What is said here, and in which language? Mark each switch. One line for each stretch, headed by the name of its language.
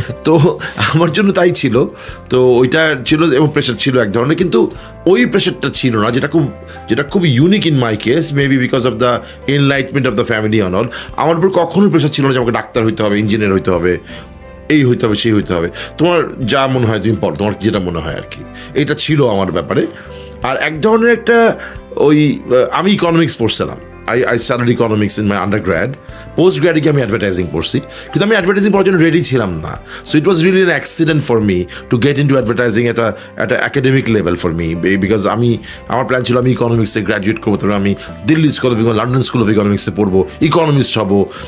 Bangla: তো আমার জন্য তাই ছিল। তো ওইটা ছিল এবং প্রেশার ছিল এক ধরনের, কিন্তু ওই প্রেশারটা ছিল না যেটা খুব unique in my case,
English: Maybe because of the enlightenment of the family on all.
Bangla: আমার উপর কখনোই প্রেশার ছিল না যে আমাকে ডাক্তার হইতে হবে, ইঞ্জিনিয়ার হইতে হবে, এই হইতে হবে, সেই হইতে হবে। তোমার যা মনে হয় তুমি পড়ো, তোমার যেটা মনে হয় আর কি, এটা ছিল আমার ব্যাপারে। আর এক ধরনের একটা আমি ইকোনমিক্স পড়ছিলাম।
English: I studied economics in my undergrad.
Bangla: Post-grad আমি অ্যাডভার্টাইজিং পড়ছি, কিন্তু আমি অ্যাডভার্টাইজিং পড়ার জন্য রেডি ছিলাম না।
English: so it was really an accident for me to get into advertising at academic level for me, because
Bangla: আমার প্ল্যান ছিল আমি ইকোনমিক্সে গ্র্যাজুয়েট করবো, তারপরে আমি Delhi school of London school of ইকোনমিক্সে পড়বো, ইকোনমিস্ট হবো।